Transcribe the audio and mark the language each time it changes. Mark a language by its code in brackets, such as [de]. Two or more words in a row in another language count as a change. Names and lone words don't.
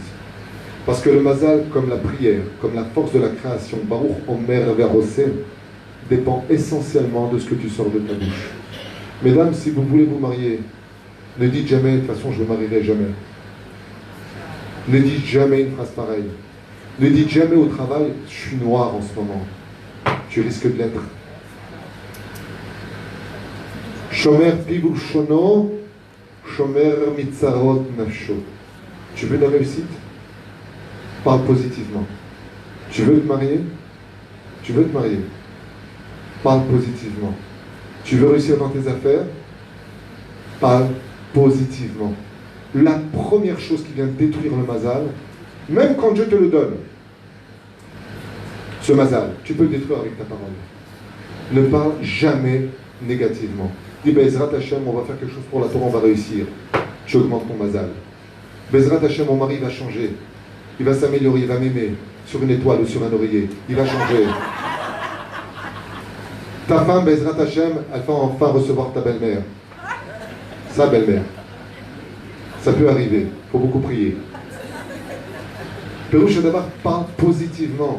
[fr] Parce que le mazal, comme la prière, comme la force de la création, [he] Baruch Omer Verosé, [fr] dépend essentiellement de ce que tu sors de ta bouche. Mesdames, si vous voulez vous marier, ne dites jamais, de toute façon je ne me marierai jamais. Ne dites jamais une phrase pareille. Ne dites jamais au travail, je suis noir en ce moment. Tu risques de l'être. [he] Shomer pivu shono, shomer mitzarot nafsho. [fr] Tu veux la réussite? Parle positivement. Tu veux te marier? Tu veux te marier? Parle positivement. Tu veux réussir dans tes affaires? Parle positivement. La première chose qui vient détruire le mazal, même quand Dieu te le donne, ce mazal, tu peux le détruire avec ta parole. Ne parle jamais négativement. Dis, [he] Bezrat Hashem, [fr] on va faire quelque chose pour la Torah, on va réussir. Tu augmentes ton mazal. [he] Bezrat Hashem, [fr] mon mari va changer. Il va s'améliorer, il va m'aimer sur une étoile ou sur un oreiller. Il va changer. Ta femme, [he] Bezrat Hashem, [fr] elle va enfin recevoir ta belle-mère. Sa belle-mère. Ça peut arriver. Il faut beaucoup prier. Pérouche d'abord parle positivement.